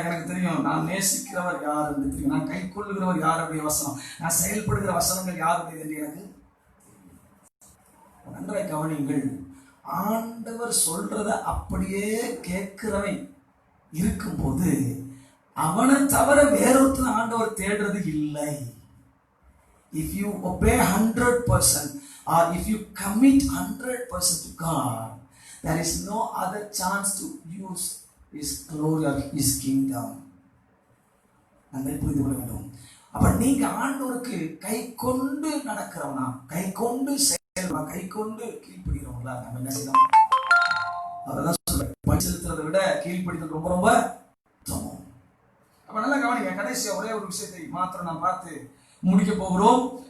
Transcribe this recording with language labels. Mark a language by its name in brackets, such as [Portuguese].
[Tamil] எனக்கு தெரியும், நான் நேசிக்கிறவர் யார் என்று தெரியும், நான் கை கொள்ளுகிறவர் யாருடைய வசனம், நான் செயல்படுகிற வசனங்கள் யாருடைய என்று எனக்கு நன்றாய் கவனிங்கள். ஆண்டவர் சொல்றத அப்படியே கேட்கிறவன் இருக்கும்போது அவனை தவிர வேறொருத்தர் ஆண்டவர் தேடுறது இல்லை. [English] If you obey 100% or if you commit 100% to God, there is no other chance to use His glory or His kingdom. [Tamil] நம்ம புரிந்து கொள்ள வேண்டும். அப்ப நீங்க ஆண்டவருக்கு கை கொண்டு நடக்கிறவனா, கை கொண்டு கை கொண்டு கீழ்ப்படுகிறவங்களா? நம்ம என்ன செய்யணும்? அதான் சொல்றேன், பணி செலுத்துறதை விட கீழ்ப்படுகிறது ரொம்ப ரொம்ப சமம். அப்ப நல்லா கவனிங்க. கடைசியா ஒரே ஒரு விஷயத்தை மாத்திரம் நாம் பார்த்து முடிக்க போகிறோம்.